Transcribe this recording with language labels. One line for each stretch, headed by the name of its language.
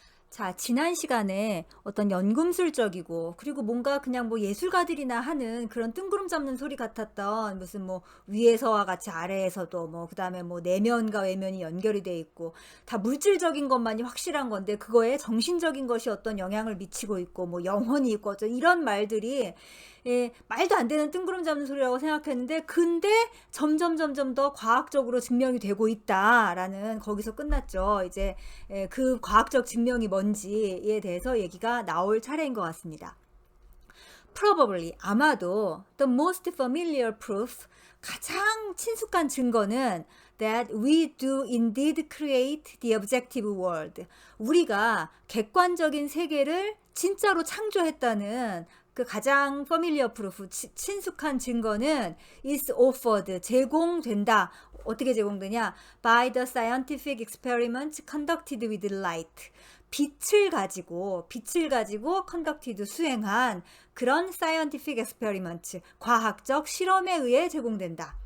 Korean: 자, 지난 시간에 어떤 연금술적이고 그리고 뭔가 그냥 뭐 예술가들이나 하는 그런 뜬구름 잡는 소리 같았던 무슨 뭐 위에서와 같이 아래에서도 뭐 그다음에 뭐 내면과 외면이 연결이 돼 있고 다 물질적인 것만이 확실한 건데 그거에 정신적인 것이 어떤 영향을 미치고 있고 뭐 영혼이 있고 어떤 이런 말들이 말도 안 되는 뜬구름 잡는 소리라고 생각했는데 근데 점점 더 과학적으로 증명이 되고 있다라는 거기서 끝났죠. 이제 그 과학적 증명이 뭔지에 대해서 얘기가 나올 차례인 것 같습니다.
English: Probably
Korean: 아마도
English: the most familiar proof
Korean: 가장 친숙한 증거는
English: that we do indeed create the objective world.
Korean: 우리가 객관적인 세계를 진짜로 창조했다는 그 가장
English: familiar proof,
Korean: 친숙한 증거는
English: is offered,
Korean: 제공된다. 어떻게 제공되냐?
English: By the scientific experiments conducted with light.
Korean: 빛을 가지고
English: conducted
Korean: 수행한 그런
English: scientific experiment,
Korean: 과학적 실험에 의해 제공된다.